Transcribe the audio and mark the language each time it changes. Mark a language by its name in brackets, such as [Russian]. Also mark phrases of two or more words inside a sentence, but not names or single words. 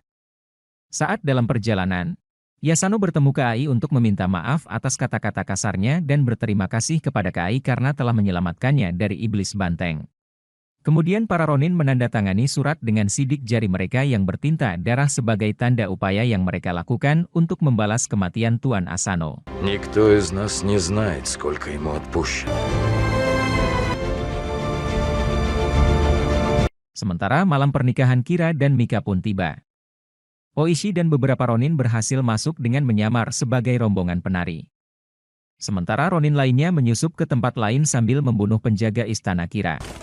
[Indonesian] Saat dalam perjalanan, Yasano bertemu Kai untuk meminta maaf atas kata-kata kasarnya dan berterima kasih kepada Kai karena telah menyelamatkannya dari iblis banteng. Kemudian para Ronin menandatangani surat dengan sidik jari mereka yang bertinta darah sebagai tanda upaya yang mereka lakukan untuk membalas kematian Tuan Asano. [Russian] Никто из нас не знает, сколько ему отпущено. [Indonesian] Sementara malam pernikahan Kira dan Mika pun tiba. Oishi dan beberapa Ronin berhasil masuk dengan menyamar sebagai rombongan penari. Sementara Ronin lainnya menyusup ke tempat lain sambil membunuh penjaga istana Kira.